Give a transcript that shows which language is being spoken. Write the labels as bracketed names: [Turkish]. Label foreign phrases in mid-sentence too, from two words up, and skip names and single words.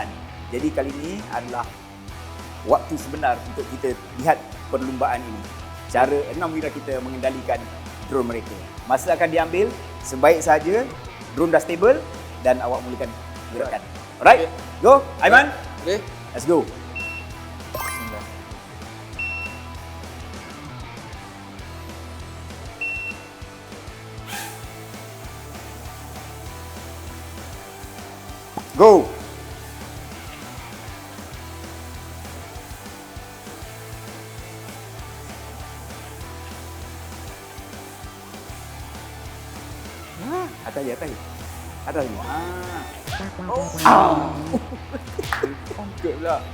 [Malay] Jadi kali ini adalah waktu sebenar untuk kita lihat perlumbaan ini. Cara 6 wira kita mengendalikan drone mereka. Masa akan diambil, sebaik saja drone dah stable dan awak mulakan gerakan. [English] Alright, go. Aiman, [Malay] Boleh? [English] let's go. Go. [Malay] Atas je, atas je. Atas je. Good pula.